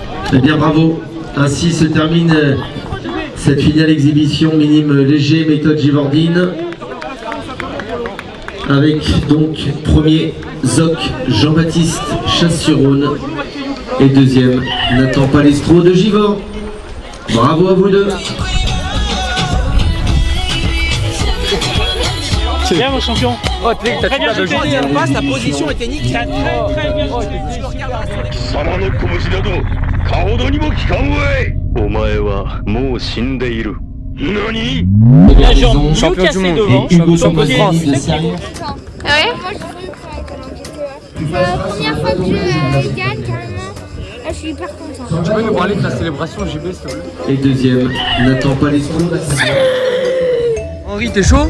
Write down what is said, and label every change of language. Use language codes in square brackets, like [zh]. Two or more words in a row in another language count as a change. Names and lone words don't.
[fr] Eh bien bravo, ainsi se termine cette finale exhibition minime léger méthode Givordine avec donc premier Zoc Jean-Baptiste Chasse-sur-Rhône et deuxième Nathan Palestro de Givors. Bravo à vous deux. C'est bien mon champion. Oh, très bien joué. Ta position était nickel. Très bien joué. [ja] 貴様の拳などかほどにも効かんわい。お前はもう死んでいる。何？ [fr] Champion du monde. Et Hugo Champion de France. de Serrières. Ah ouais? La première fois que je gagne, carrément, là, je suis hyper content. Tu peux nous parler de ta célébration JB s'il te plaît? Et deuxième Nathan Palestro. Henri, t'es chaud?